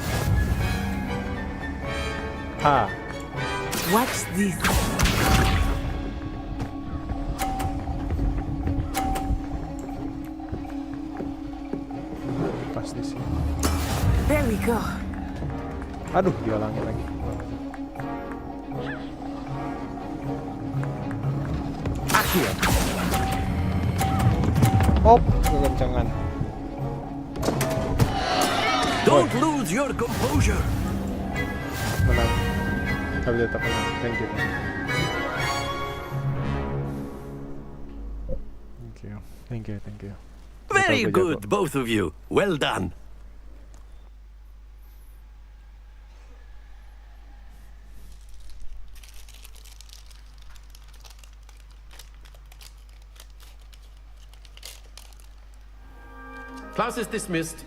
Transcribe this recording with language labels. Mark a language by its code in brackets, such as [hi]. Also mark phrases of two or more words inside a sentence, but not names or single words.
[en] Ha. Watch this. [id] Pas di sini. [en] There we go. [id] Aduh, dihalangin lagi. [en] Accio. [id] Op, kekencangan. [en] Don't lose your composure. [id] Menang. Tapi tetap menang. [en] Thank you. Thank you. Very [id] Jago. [en] good, both of you. Well done. Class is dismissed.